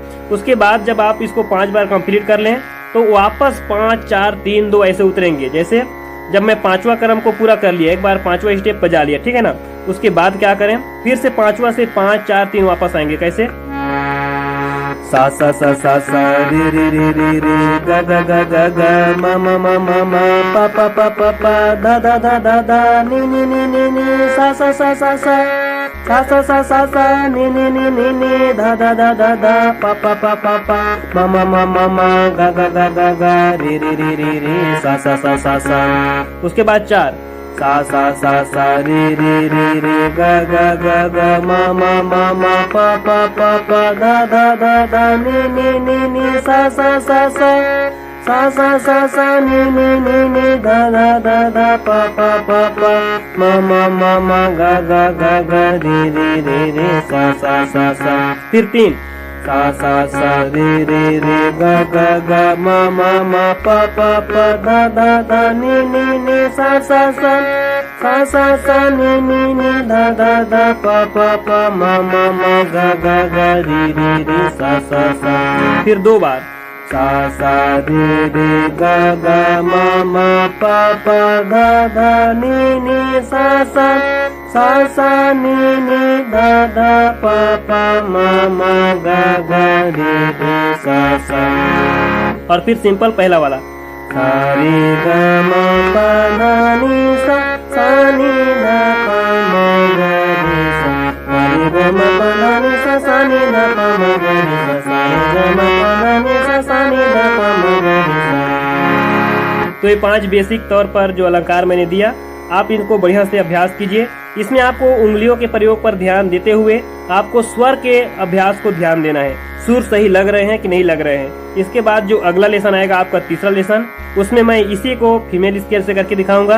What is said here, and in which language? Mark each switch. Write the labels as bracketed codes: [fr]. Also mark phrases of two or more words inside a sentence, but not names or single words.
[hi] उसके बाद जब आप इसको 5 बार कंप्लीट कर लें तो वापस 5 4 3 2 ऐसे उतरेंगे। जैसे जब मैं 5वां क्रम को पूरा कर लिया, एक बार 5वां स्टेप बजा लिया, ठीक है ना। उसके बाद क्या करें, फिर से 5वां से 5 4 3 वापस आएंगे। कैसे, सा सा रे रे रे रे रे गा गा गा गा गा मा मा मा मा मा पा पा पा पा पा धा धा धा धा धा नी नी नी नी नी सा सा सा सा सा सा सा सा सा नी नी नी नी नी धा धा धा धा धा पा पा पा पा पा मा मा मा मा मा गा गा गा गा गा रे रे रे रे रे सा सा सा। उसके बाद 4 सा रे रे रे रे गा गा गा गा मा मा मा मा पा पा पा पा धा धा धा धा नी नी नी नी सा सा नी नी नी नी धा धा धा धा पा पा पा पा मा मा मा मा गा गा गा गा रे रे रे रे सा। फिर 3 सा रे रे रे गा गा गा मा मा मा पा पा पा धा धा धा नी नी नी सा सा नी नी नी धा धा धा पा पा पा मा मा मा गा गा गा रे रे रे सा। फिर 2 बार सा रे रे गा गा मा मा पा पा धा धा नी नी सा नी नी धा धा पा पा मा मा गा गा रे रे सा। और फिर सिंपल पहला वाला सा रे गा मा पा धा नी सा नी धा पा मा गा रे सा रे गा मा पा धा नी सा नी धा पा मा गा रे सा रे गा मा पा धा नी सा नी धा पा मा गा रे सा। तो ये 5 बेसिक तौर पर जो अलंकार मैंने दिया, आप इनको बढ़िया से अभ्यास कीजिए। इसमें आपको उंगलियों के प्रयोग पर ध्यान देते हुए आपको स्वर के अभ्यास को ध्यान देना है, सुर सही लग रहे हैं कि नहीं लग रहे हैं। इसके बाद जो अगला लेसन आएगा आपका तीसरा लेसन, उसमें मैं इसी को [en] female scale [hi] से करके दिखाऊंगा।